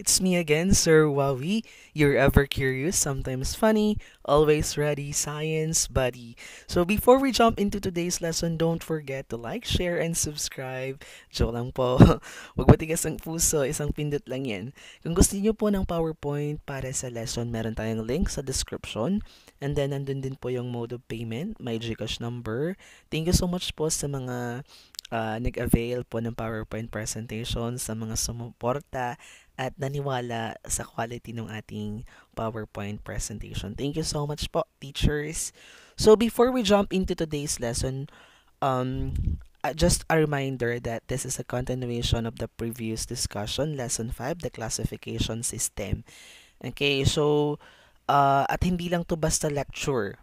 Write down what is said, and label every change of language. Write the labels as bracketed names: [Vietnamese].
[English] It's me again, Sir Wawi, your ever curious, sometimes funny, always ready science buddy. So before we jump into today's lesson, don't forget to like, share, and subscribe. [Filipino] Joke lang po. Huwag matigas ang puso, isang pindot lang yan. Kung gusto niyo po ng PowerPoint para sa lesson, meron tayong link sa description. [English] And then, [Filipino] nandun din po yung [English] mode of payment, my GCash number. Thank you so much [Filipino] po sa mga nag-avail po ng PowerPoint presentation, sa mga sumuporta at naniwala sa quality ng ating PowerPoint presentation. [English] Thank you so much po, teachers. So before we jump into today's lesson, um, just a reminder that this is a continuation of the previous discussion, Lesson 5, the classification system. [Filipino] Okay, so at hindi lang to basta lecture.